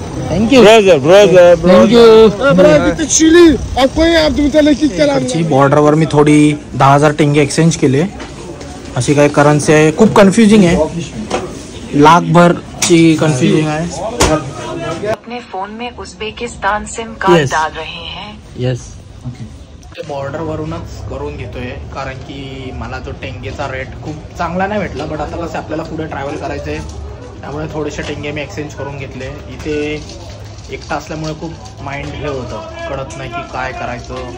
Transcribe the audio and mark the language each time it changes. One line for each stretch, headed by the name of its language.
Marathi: Thank you बॉर्डरवर मी थोडी 10,000 टेंगे exchange केले. अशी काही करन्सी आहे, खूप कन्फ्युजिंग आहे, लाखभरची कन्फ्युजिंग आहे.
Hindi: अपने फोन में उझबेकिस्तान सिम कार्ड डाल रहे हैं.
Marathi: येस, बॉर्डरवरूनच करून घेतोय. कारण की मला तो टेंगेचा रेट खूप चांगला नाही भेटला. बट आता कसं आपल्याला पुढे ट्रॅव्हल करायचं आहे, त्यामुळे थोडेसे टेंगे मी एक्सचेंज करून घेतले. इथे एकटा असल्यामुळे खूप माइंड हे होतं, कळत नाही की काय करायचं.